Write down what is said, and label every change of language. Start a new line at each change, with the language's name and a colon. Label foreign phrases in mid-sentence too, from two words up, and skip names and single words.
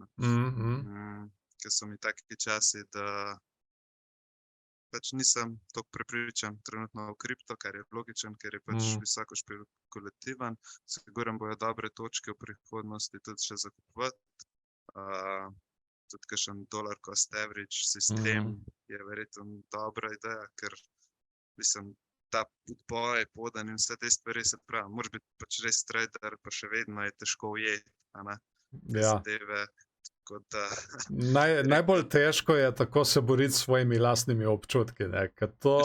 Slovenian: Ker so mi taki časi, da pač nisem toliko prepričan trenutno v kripto, kar je logičen, ker je pač visoko špekulativen. Sigurno bojo dobre točke v prihodnosti tudi še za kupovati. Tudi kakšen
English: dollar cost average
Slovenian: sistem je verjetno dobra ideja, ker mislim, ta podboj, podan in vse te stvari, se pravi, moraš biti pač res trader, pa še vedno je težko ujeti, a ne, te zadeve, tako da... Najbolj težko je tako se boriti s svojimi lastnimi občutki, ne, ker to...